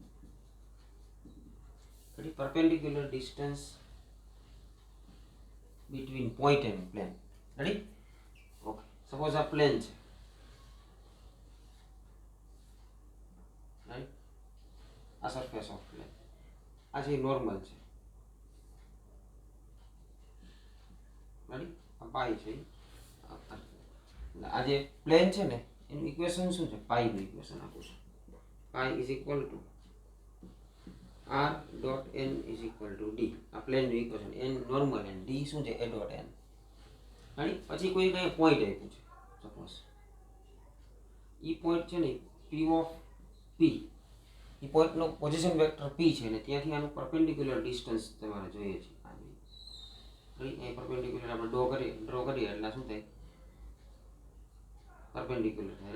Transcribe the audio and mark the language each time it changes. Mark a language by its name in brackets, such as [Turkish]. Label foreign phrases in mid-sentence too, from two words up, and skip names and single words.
[English] Perpendicular distance between point and plane. Ready? Okay. Suppose a plane છે. Right? આ surface of plane. [Gujarati] આ છે normal છે. Ready? આ પાઈ છે. આ જે પ્લેન છે ને એનું ઇક્વેશન શું છે, પાઈ નું ઇક્વેશન આપું છું. [English] pi is equal to r dot n is equal to d. [Gujarati] આ પ્લેન નું ઇક્વેશન, n [English] normal and [Gujarati] d શું છે, [English] a dot n. [Gujarati] રાઈટ? પછી કોઈ કઈ પોઈન્ટ આપ્યું છે સપોઝ ઈ પોઈન્ટ છે ને [English] p of p, [Gujarati] ઈ પોઈન્ટ નો [English] position vector [Gujarati] p છે ને ત્યાંથી આનું [English] perpendicular distance [Gujarati] તમારે જોઈએ છે. રાઈટ? એ પરપેન્ડિક્યુલર આપણે ડ્રો કરીએ એટલે શું થાય, પરપેન્ડિક્યુલર થાય.